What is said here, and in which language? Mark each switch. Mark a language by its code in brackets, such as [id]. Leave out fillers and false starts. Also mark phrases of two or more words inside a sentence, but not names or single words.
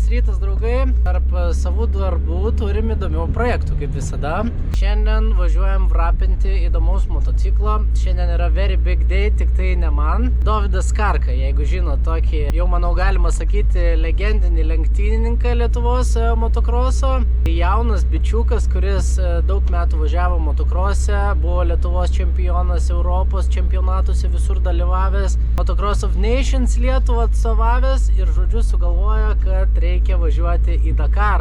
[lt] rytas, draugai. Tarp savų darbų turim įdomių projektų, kaip visada. Šiandien važiuojam vrapinti įdomaus motociklo. Šiandien yra [en] very big day, [lt] tik tai ne man. Dovydas Karka, jeigu žino tokį, jau manau galima sakyti, legendinį lenktynininką Lietuvos motokroso. Jaunas bičiukas, kuris daug metų važiavo motokrose, buvo Lietuvos čempionas, Europos čempionatuose visur dalyvavęs, Motocross of Nations Lietuvą atstovavęs ir žodžiu sugalvojo, kad reikia važiuoti į Dakarą.